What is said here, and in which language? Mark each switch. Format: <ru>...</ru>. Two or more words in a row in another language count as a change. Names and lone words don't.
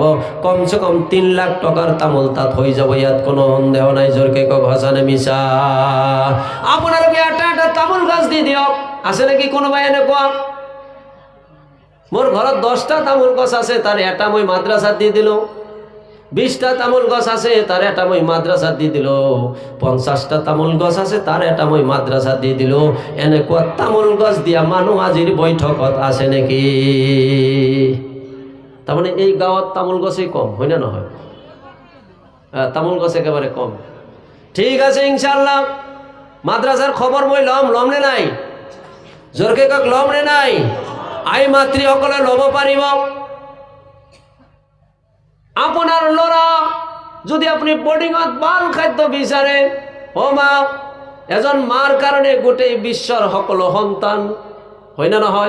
<as>কমসে কম 3 লাখ টকাৰ তামোল তাত হৈ যাব। ইয়াত কোনো সন্দেহ নাই। জোৰকে কক হাসানে মিছা? আপোনালোকে এটা এটা তামোল গছ দি দিয়ক। আছে নেকি কোনোবাই এনেকুৱা? মোর ঘৰত 10টা তামোল গছ আছে, তার এটা মই মাদ্রাসাত দি দিলো। 20টা তামুল গাছ আছে তার এটা মই মাদ্রাসা দিয়ে দিল, 50টা তামুল গাছ আছে তার এটা মই মাদ্রাসা দিয়ে দিল। এনেকুৱা তামুল গাছ দিয়া মানুহ আজিৰ বৈঠকত আছে নেকি? তাৰমানে এই গাঁৱত তামোল গছেই কম, হয় না নহয়? তামোল গছ একেবারে কম। ঠিক আছে, ইনশাআল্লাহ মাদ্রাসার খবর মই লম নে নাই? জোরকে কক লম নে নাই? আই মাতৃসকলে লব পাৰিব। আপোনাৰ ল'ৰা যদি আপুনি বৰ্ডিঙত ভাল খাদ্য বিচাৰে, ও মা, এজন মাৰ কাৰণে গোটেই বিশ্বৰ সকলো সন্তান, হয় না নহয়?</as>